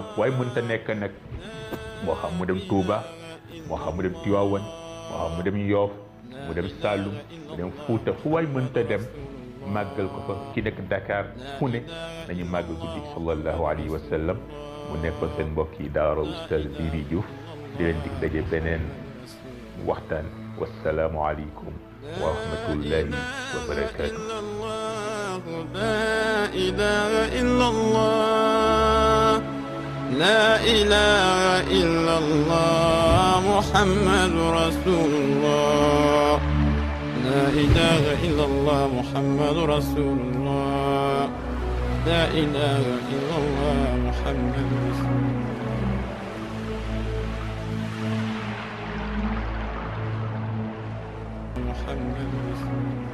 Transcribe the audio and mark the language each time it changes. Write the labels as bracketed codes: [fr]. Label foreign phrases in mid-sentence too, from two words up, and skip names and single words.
[wo] waaye mënta nekk nag moo xam mu dem Touba moo xam mu dem Tiwaawan moo xam mu dem Yoof mu dem Saalum mu dem Fuuta fu waay mënta dem màggal ko fa ki nekk Dakar fu ne nañu màggal guddi [ar] صلى الله عليه وسلم [wo] mu nekkoon seen mbokk yi daara Oustaz Diri Diouf di leen dig daje beneen waxtaan [ar] والسلام عليكم ورحمة الله وبركاته. لا إله إلا الله لا إله إلا الله محمد رسول الله لا إله إلا الله محمد رسول الله لا إله إلا الله محمد رسول الله محمد رسول الله